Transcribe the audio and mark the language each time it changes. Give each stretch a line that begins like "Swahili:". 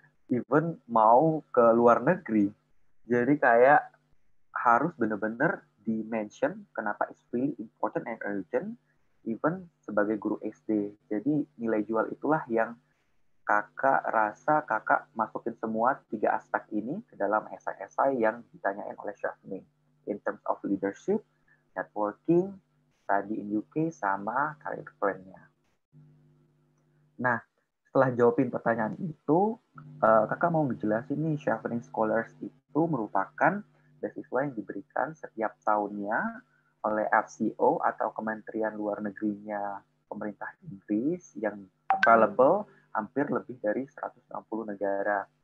Indonesian: Even mau ke luar negeri. Jadi kayak harus benar-benar di-mention kenapa
English: it's really important and urgent,
Indonesian: even sebagai guru SD. Jadi nilai jual itulah yang kakak rasa kakak masukin semua 3 aspek ini ke dalam esai-esai yang ditanyain oleh Chevening.
English: In terms of leadership, networking, study in UK, sama career plan-nya.
Indonesian: Nah, setelah jawabin pertanyaan itu, kakak mau ngejelasin nih, Chevening Scholars itu merupakan beasiswa yang diberikan setiap tahunnya oleh FCO atau Kementerian Luar Negerinya pemerintah Inggris yang available hampir lebih dari 160 negara.